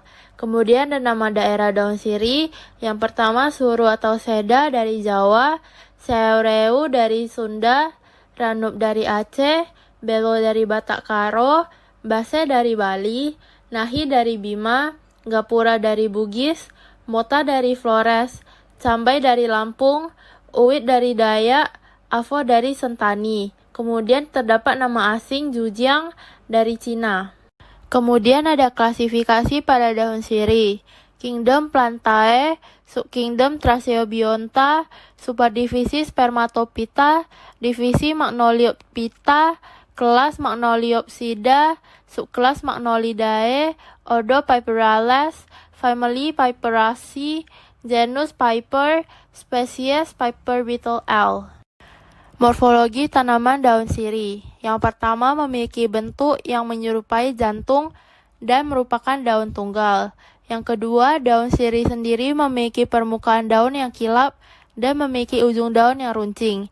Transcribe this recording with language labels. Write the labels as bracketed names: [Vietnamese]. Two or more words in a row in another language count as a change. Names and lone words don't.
[Indonesian] Kemudian ada nama daerah daun sirih. Yang pertama Suru atau Seda dari Jawa, Seureu dari Sunda, Ranup dari Aceh, Belo dari Batak Karo, Base dari Bali, Nahi dari Bima, Gapura dari Bugis, Mota dari Flores, Cambai dari Lampung, Uwit dari Dayak, Avo dari Sentani. Kemudian terdapat nama asing Zhujiang dari Cina. Kemudian ada klasifikasi pada daun sirih. Kingdom Plantae, Subkingdom Tracheobionta, Superdivisi Spermatophyta, Divisi Magnoliophyta, Kelas Magnoliopsida, Subkelas Magnolidae, Ordo Piperales, Family Piperaceae, Genus Piper, Spesies Piper Beetle L. Morfologi tanaman daun sirih. Yang pertama memiliki bentuk yang menyerupai jantung dan merupakan daun tunggal. Yang kedua, daun sirih sendiri memiliki permukaan daun yang kilap dan memiliki ujung daun yang runcing.